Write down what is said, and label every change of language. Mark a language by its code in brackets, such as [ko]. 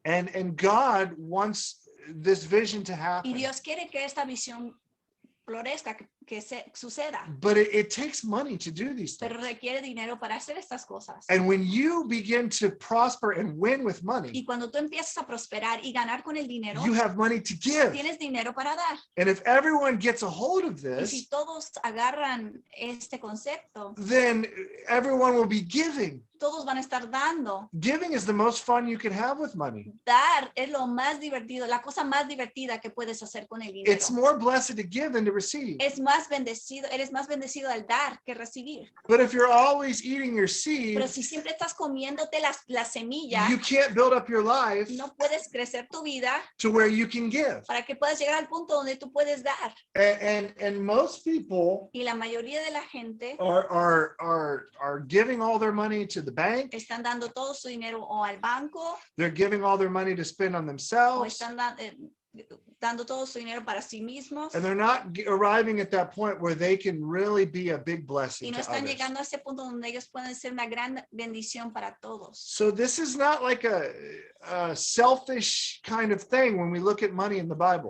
[en] And God wants this vision to [es] Y [en] happen. [es] Dios quiere que esta visión florezca, que suceda, [en] But it takes money to do these [es] pero [en] things. [es] requiere dinero para hacer estas cosas. [en] And when you begin to prosper and win with money, [es] Y cuando tú empiezas a prosperar y ganar con el dinero, [en] you have money to give. [es] tienes dinero para dar. [en] And if everyone gets a hold of [es] Y si [en] this, [es] todos agarran este concepto, [en] then everyone will be giving. [es] todos van a estar dando. [en] Giving is the most fun you can have with money. [es] Dar es lo más divertido, la cosa más divertida que puedes hacer con el dinero. [en] It's more blessed to give than to receive. [es] Es más bendecido, eres más bendecido al dar que recibir. [en] But if you're always eating your [es] Pero si siempre estás comiéndote la semilla, [en] you can't build up your life [es] no puedes crecer tu vida [en] to where you can give. [es] para que puedas llegar al punto donde tú puedes dar. [en] And most people [es] Y la mayoría de la gente [en] are giving all their money to the bank. [es] están dando todo su dinero o al banco [en] They're giving all their money to spend on [es] o [en] themselves. [es] están dando todo su dinero para sí mismos [en] And they're not arriving at that point where they can really be a big [es] y [en] blessing [es] no [en] to [es] están [en] others. [es] llegando a ese punto donde ellos pueden ser una gran bendición para todos. [en] So this is not like a selfish kind of thing when we look at money in the Bible.